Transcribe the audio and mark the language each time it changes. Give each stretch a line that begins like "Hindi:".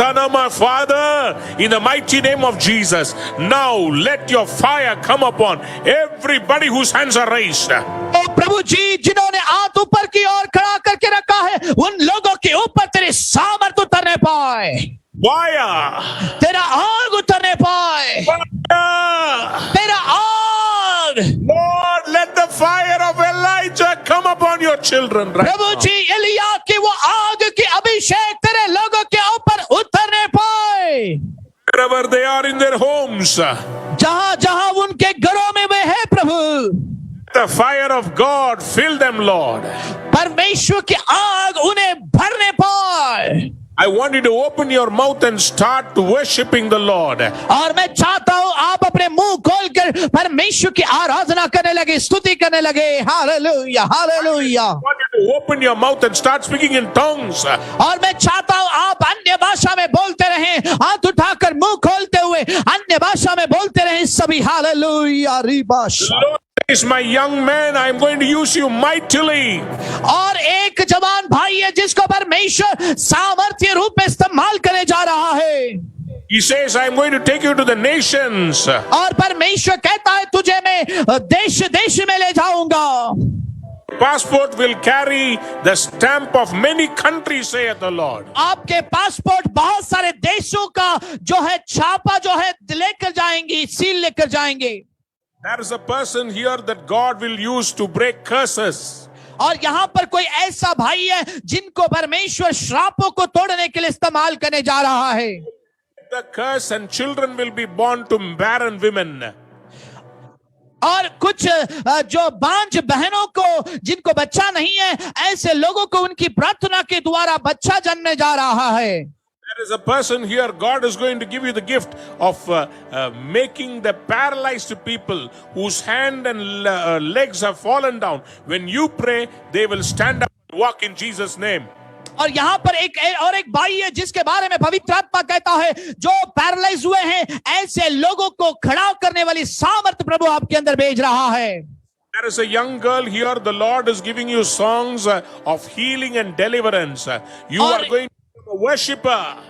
English: My Father, in the mighty name of Jesus, now let your fire come upon everybody whose hands are raised. ओ
Hindi: प्रभु जी जिन्होंने हाथ ऊपर की ओर खड़ा करके रखा है, उन लोगों के ऊपर तेरी सामर्थ उतरने पाए,
English: Fire!
Hindi: तेरा आग उतरने पाए,
English: Fire!
Hindi: तेरा आग।
English: Lord, let the fire of Elijah come upon your children right
Hindi: Prabhu
English: now.
Hindi: जी एलिया की वो आग की अभिषेक तेरे लोगों के ऊपर उतरने पाए,
English: Wherever they are in their homes,
Hindi: जहां जहां उनके घरों में वे है प्रभु,
English: the fire of God fill them, Lord.
Hindi: परमेश्वर की आग उन्हें भरने पाए।
English: I want you to open your mouth and start worshiping the Lord.
Hindi: और मैं चाहता हूं आप अपने मुंह खोलकर परमेश्वर की आराधना करने लगे, स्तुति करने लगे। Hallelujah, hallelujah.
English: I want you to open your mouth and start speaking in tongues.
Hindi: और मैं चाहता हूं आप अन्य भाषा में बोलते रहें, हाथ उठाकर मुंह खोलते हुए अन्य भाषा में बोलते रहें सभी। Hallelujah, रिबाश।
English: Lord, is my young man, I am going to use you mightily.
Hindi: और एक जवान भाई है जिसको परमेश्वर सामर्थ्य रूप में इस्तेमाल करने जा रहा है।
English: He says, I am going to take you to the nations.
Hindi: और परमेश्वर कहता है तुझे मैं देश देश में ले जाऊंगा।
English: Passport will carry the stamp of many countries, saith the Lord.
Hindi: आपके पासपोर्ट बहुत सारे देशों का जो है छापा जो है लेकर जाएंगी, सील लेकर जाएंगे।
English: There is a person here that God will use to break curses.
Hindi: और यहाँ पर कोई ऐसा भाई है जिनको परमेश्वर श्रापों को तोड़ने के लिए इस्तेमाल करने जा रहा है।
English: The curse and children will be born to barren women.
Hindi: और कुछ जो बांझ बहनों को जिनको बच्चा नहीं है, ऐसे लोगों को उनकी प्रार्थना के द्वारा बच्चा जन्मने जा रहा है।
English: There is a person here, God is going to give you the gift of making the paralyzed people whose hand and legs have fallen down. When you pray, they will stand up and walk in Jesus' name.
Hindi: और यहाँ पर एक भाई है जिसके बारे में पवित्र आत्मा कहता है, जो पैरालाइज हुए हैं ऐसे लोगों को खड़ा करने वाली सामर्थ प्रभु आपके अंदर भेज रहा है।
English: There is a young girl here, the Lord is giving you songs of healing and deliverance. You are going to be a worshiper.